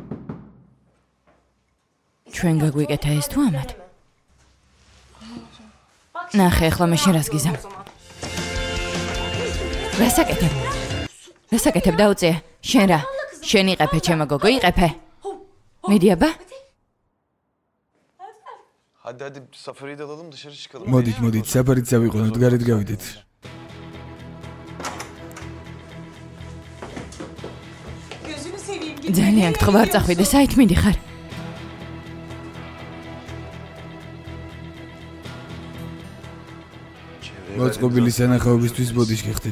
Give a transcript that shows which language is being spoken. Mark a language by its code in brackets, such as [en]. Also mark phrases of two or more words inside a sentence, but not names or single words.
[ka] ჩვენ გაგვიკეთა ეს თუ ამათ? ნახე, ახლა მე შენ რას გიზამ? რასაკეთებ დაუწია? შენ რა? შენ იყეფე, ჩემო გოგო, იყეფე. მიდი აბა. [tr] Hadi safariyi de alalım dışarı çıkalım. [ka] მოდით, საფარით წავიყვანოთ, გარეთ გავიდეთ. ძალიან გთხოვ არ წახვიდე, საით მიდიხარ? მოწყობილი სანახაობისთვის ბოდიშ გიხდით.